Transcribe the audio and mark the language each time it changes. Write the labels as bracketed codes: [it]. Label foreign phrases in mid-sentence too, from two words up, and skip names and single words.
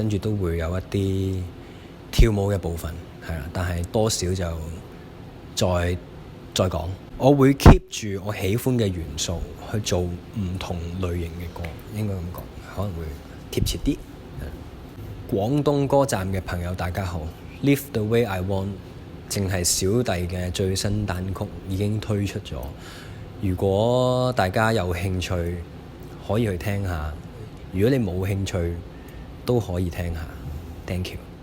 [yue] 跟住都會有一啲跳舞嘅部分係啦，但係多少就再講。我會 keep 住我喜歡嘅元素去做唔同類型嘅歌，應該咁講，可能會貼切啲。廣東歌站嘅朋友大家好， [en] Live the way I want [yue] 淨係小弟嘅最新單曲已經推出咗，如果大家有興趣可以去聽下，如果你冇興趣都可以聽下。 [en] Thank you。